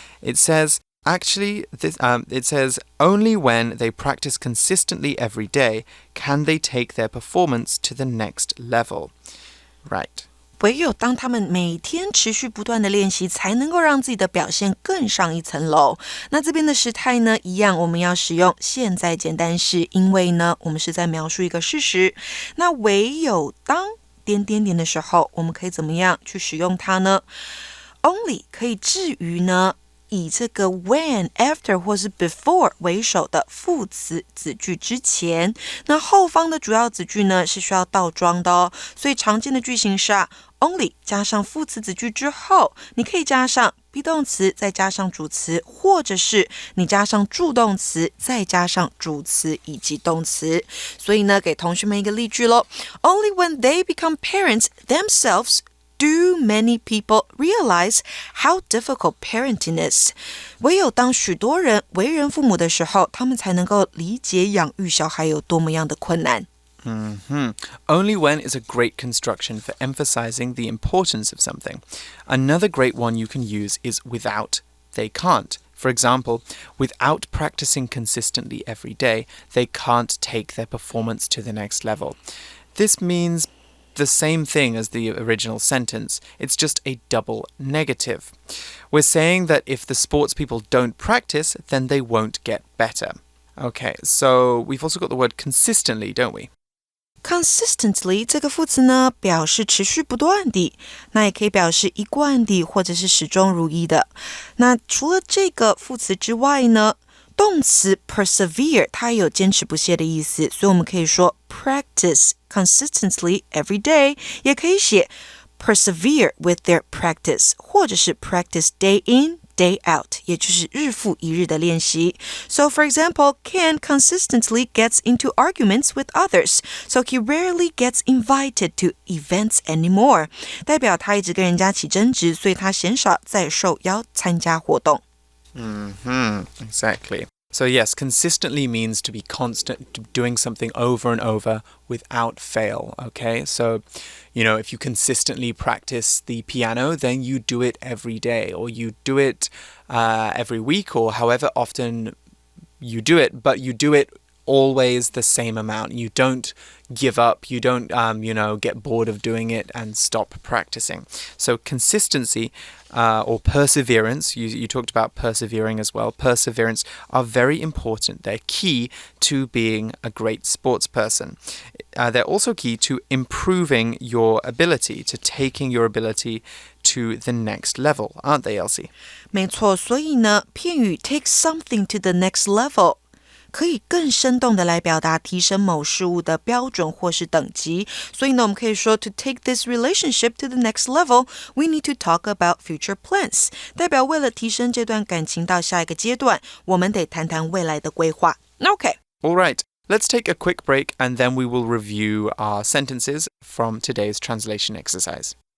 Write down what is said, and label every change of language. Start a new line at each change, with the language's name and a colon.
English: It says, it says, only when they practice consistently every day can they take their performance to the next level. Right.
Chinese: 唯有当他们每天持续不断的练习，才能够让自己的表现更上一层楼。那这边的时态呢，一样我们要使用现在简单式，因为呢，我们是在描述一个事实。那唯有当点点点的时候，我们可以怎么样去使用它呢？ Only 可以置于呢，以这个 when, after 或是 before 为首的副词子句之前，那后方的主要子句呢是需要倒装的哦。所以常见的句型是only 加上副词子句之后，你可以加上 be 动词，再加上主词，或者是你加上助动词，再加上主词以及动词。所以呢，给同学们一个例句咯。
English: Only when they become parents themselves do many people realize how difficult parenting is.
Chinese: 唯有当许多人为人父母的时候，他们才能够理解养育小孩有多么样的困难。
English: Only when is a great construction for emphasizing the importance of something. Another great one you can use is without. They can't. For example, without practicing consistently every day, they can't take their performance to the next level. This means the same thing as the original sentence. It's just a double negative. We're saying that if the sports people don't practice, then they won't get better. Okay, so we've also got the word consistently, don't we?
Chinese: Consistently 这个副词呢，表示持续不断地，那也可以表示一贯地，或者是始终如一的。那除了这个副词之外呢，动词 persevere 它也有坚持不懈的意思，所以我们可以说
English: practice consistently every day，
Chinese: 也可以写
English: persevere with their practice，
Chinese: 或者是
English: practice day in,day out，
Chinese: 也就是日复一日的练习。
English: So, for example, Ken consistently gets into arguments with others, so he rarely gets invited to events anymore.
Chinese: 代表他一直跟人家起争执，所以他鲜少再受邀参加活动。
English: Exactly. So yes, consistently means to be constant, doing something over and over without fail, okay? So, if you consistently practice the piano, then you do it every day, or you do it every week, or however often you do it, but you do it always the same amount. You don't give up. You don't, get bored of doing it and stop practicing. So consistency or perseverance, you talked about persevering as well. Perseverance are very important. They're key to being a great sports person. They're also key to improving your ability, to taking your ability to the next level, aren't they, Elsie?
Chinese: 没错，所以呢，片语 take something to the next level可以更生动的来表达提升某事物的标准或是等级，所以呢，我们可以说
English: to take this relationship to the next level, we need to talk about future plans.
Chinese: 代表为了提升这段感情到下一个阶段，我们得谈谈未来的规划。
English: Okay. All right. Let's take a quick break and then we will review our sentences from today's translation exercise.